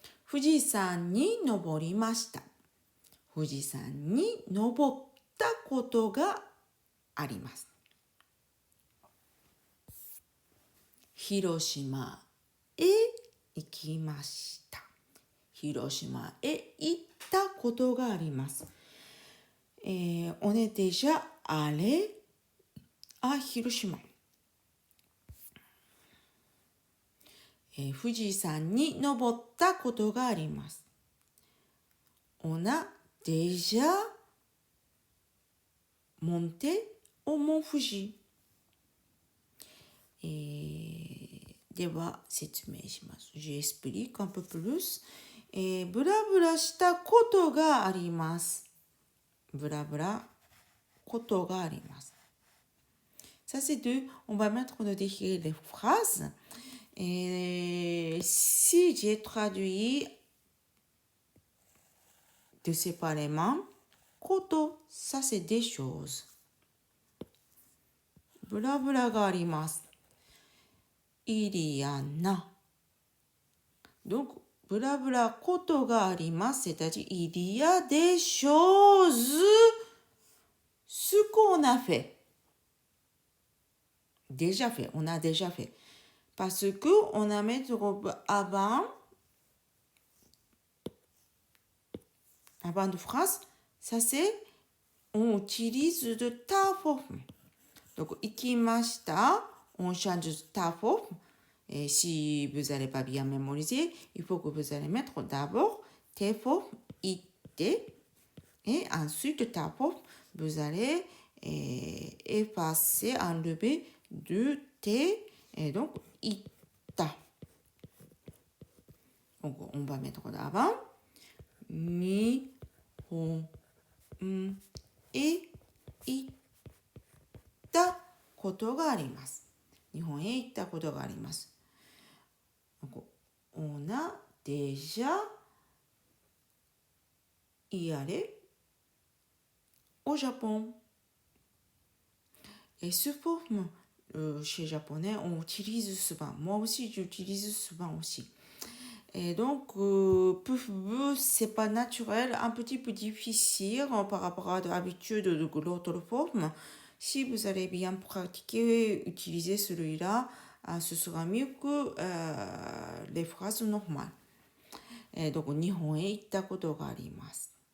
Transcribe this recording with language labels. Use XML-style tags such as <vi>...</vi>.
<ja>富士山に登りました。富士山に登ったことがあります。広島へ行きました。広島へ行ったことがあります。</ja> <fr>On est déjà allé à Hiroshima.</fr> <ja>富士山に登ったことがあります。</ja> <fr>On a déjà monté au mont Fuji.</fr> <ja>では説明します。</ja> <fr>J'explique un peu plus.</fr> <ja>ブラブラしたことがあります。ブラブラことがあります。</ja> <fr>Ça c'est deux. On va mettre de décrire les phrases. Si j'ai traduit de séparément, koto, ça c'est des choses.</fr> <ja>ブラブラがあります。</ja> <fr>Il y en a. Donc,</fr> <ja>ブラブラことがあります。</ja> <fr>C'est-à-dire, il y a des choses, ce qu'on a fait. Déjà fait, on a déjà fait. Parce que on a mis le verbe avant de phrase, ça c'est, on utilise de ta forme. Donc,</fr> <ja>行きました,</ja> <fr>on change ta forme. Et si vous n'allez pas bien mémoriser, il faut que vous allez mettre d'abord tes formes, ite, et ensuite ta forme, vous allez effacer, enlever de te, et donc ita. Donc, on va mettre d'avant ni, hon, et ita</fr> <ja>ことがあります。日本へ行ったことがあります。</ja> <fr>On a déjà y allé au Japon. Et ce forme, chez japonais, on utilise souvent. Moi aussi, j'utilise souvent aussi. Et donc, c'est pas naturel, un petit peu difficile par rapport à l'habitude de l'autre forme. Si vous allez bien pratiquer, utiliser celui-là, ce sera mieux que les phrases normales.</fr> <ja>どこ日本へ行ったことがあります。</ja>